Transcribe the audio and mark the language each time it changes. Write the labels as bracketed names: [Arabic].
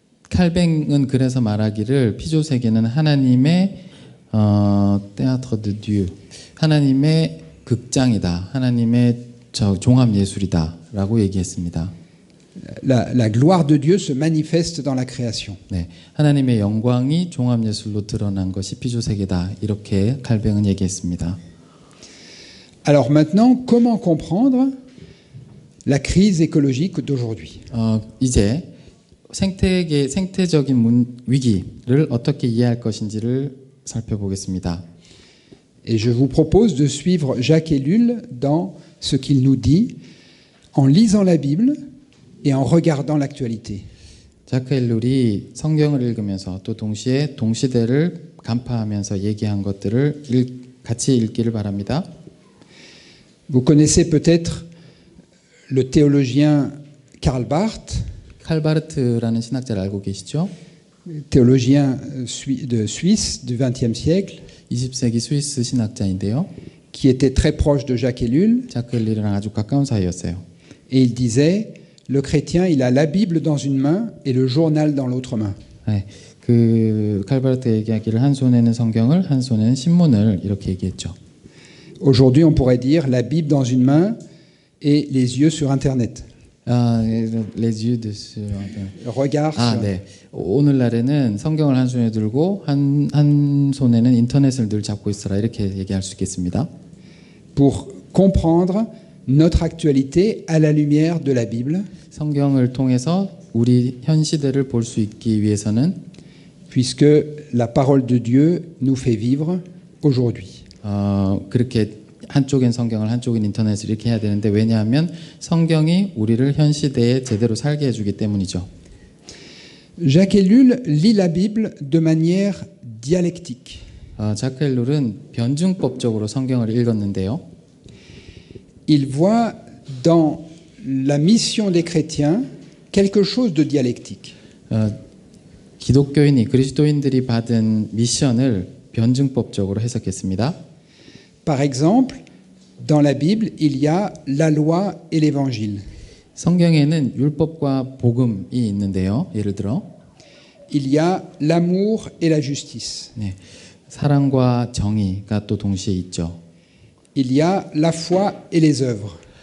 [Korean] 칼뱅은 그래서 말하기를 피조 세계는 하나님의 [French] théâtre de Dieu, [Korean] 하나님의 극장이다, 하나님의 종합 예술이다라고 얘기했습니다. [French] La gloire de Dieu se manifeste dans la création. [Korean] 네, 하나님의 영광이 종합 예술로 드러난 것이 피조 세계다, 이렇게 칼뱅은 얘기했습니다. [French] Alors maintenant, comment comprendre la crise écologique d'aujourd'hui? [Korean] 이제 생태적인 위기를 어떻게 이해할 것인지를 살펴보겠습니다. [French] Et je vous propose de suivre Jacques Ellul dans ce qu'il nous dit en lisant la Bible et en regardant l'actualité. [Korean] 자크 엘룰이 성경을 읽으면서 또 동시에 동시대를 간파하면서 얘기한 것들을 같이 읽기를 바랍니다. [French] Vous connaissez peut-être le théologien Karl Barth, [Korean] 칼 바르트라는 신학자를 알고 계시죠? [French] théologien de Suisse du XXe siècle, [Korean] 20세기 스위스 신학자인데요. [French] qui était très proche de Jacques Ellul, [Korean] 자크 엘룰이랑 아주 가까운 사이였어요. [French] et il disait, le chrétien, il a la Bible dans une main et le journal dans l'autre main. [Korean] 네, 칼 바르트 얘기하기를 한 손에는 성경을, 한 손에는 신문을 이렇게 얘기했죠. [French] Aujourd'hui, on pourrait dire la Bible dans une main et les yeux sur Internet. les yeux dessus. Le regard sur... [Korean] 네. 오늘날에는 성경을 한 손에 들고 한 손에는 인터넷을 늘 잡고 있어라, 이렇게 얘기할 수 있겠습니다. [French] Pour comprendre notre actualité à la lumière de la Bible, [Korean] 성경을 통해서 우리 현 시대를 볼 수 있기 위해서는 [French] puisque la parole de Dieu nous fait vivre aujourd'hui. [Korean] 그렇게 한쪽엔 성경을 한쪽엔 인터넷을 이렇게 해야 되는데, 왜냐하면 성경이 우리를 현 시대에 제대로 살게 해주기 때문이죠. [French] Jacques Ellul lit la Bible de manière dialectique. [Korean] 자크 엘룰은 변증법적으로 성경을 읽었는데요. [French] il voit dans la mission des chrétiens quelque chose de dialectique. [Korean] 기독교인이 그리스도인들이 받은 미션을 변증법적으로 해석했습니다. [French] Par exemple, dans la Bible, il y a la loi et l'évangile. [Korean] 성경에는 율법과 복음이 있는데요. 예를 들어 [French] Il y a l'amour et la justice. [Korean] 네, 사랑과 정의가 또 동시에 있죠. [French] Il y a la foi et les œuvres.